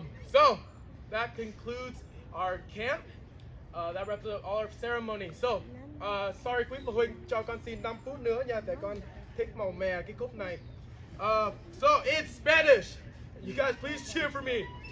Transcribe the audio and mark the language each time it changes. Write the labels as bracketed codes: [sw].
[en] So that concludes our camp. That wraps up all our ceremony. [vi] So, sorry quý phụ huynh, cho con xin 5 phút nữa nha, để con thích màu mè cái cúp này. [en] So in Spanish, you guys please cheer for me.